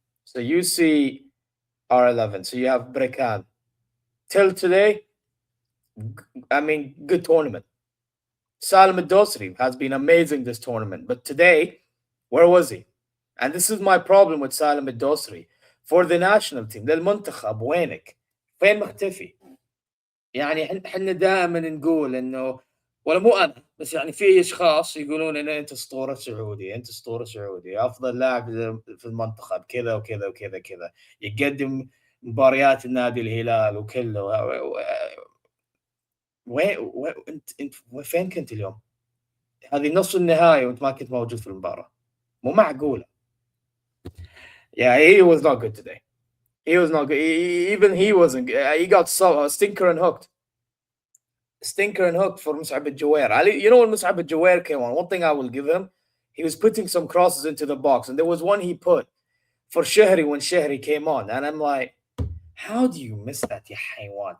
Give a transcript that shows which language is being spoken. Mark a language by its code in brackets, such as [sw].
[en] So you see R11. So you have Brekan. Till today, I mean, good tournament. Salim Al-Dosri has been amazing this tournament. But today, where was he? And this is my problem with Salim Al-Dosri. For the national team, [ar] للمنتخب وينك؟ فين مختفي؟ يعني احنا دائما نقول انه ولا مو انا بس يعني في اشخاص يقولون ان انت اسطوره سعودي، انت اسطوره سعودي، افضل لاعب في المنتخب كذا وكذا وكذا كذا، يقدم مباريات النادي الهلال وكله. وين انت فين كنت اليوم؟ هذه نص النهائي وانت ما كنت موجود في المباراه. مو معقوله. [en] Yeah, he was not good today. He was not good. Even he wasn't. He got stinker and hooked. Stinker and hooked for Mus'ab al-Jawair. You know when Mus'ab al-Jawair came on, one thing I will give him, he was putting some crosses into the box, and there was one he put for Shehri when Shehri came on, and I'm like, how do you miss that, [ar] ya haywan?